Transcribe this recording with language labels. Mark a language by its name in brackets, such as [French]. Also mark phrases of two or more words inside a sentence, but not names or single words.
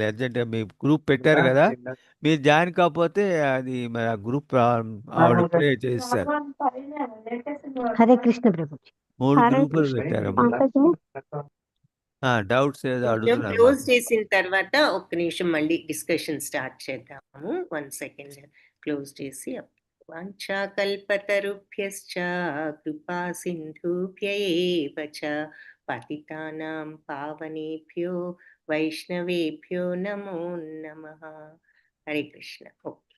[Telugu] అర్జెంటుగా మీ గ్రూప్ పెట్టారు కదా, మీరు జాయిన్ కాకపోతే అది మరి ఆ గ్రూప్ ఆవిడ ఇప్పుడే చేస్తారు. హరే కృష్ణ ప్రభుజీ. 3 హరే గ్రూపులు కృష్ణ పెట్టారమ్మా. డౌట్స్ ఏదో అడుగుతున్నారు క్లోజ్ మాకు. చేసిన తర్వాత ఒక్క నిమిషం మళ్ళీ డిస్కషన్ స్టార్ట్ చేద్దాము. 1 సెకండ్ క్లోజ్ చేసి. [Sanskrit] వాంఛాకల్పతరుభ్యశ్చ కృపా సింధుభ్య ఏవ చ పతితానాం పావనేభ్యో వైష్ణవేభ్యో నమో నమః. [Telugu] హరే కృష్ణ.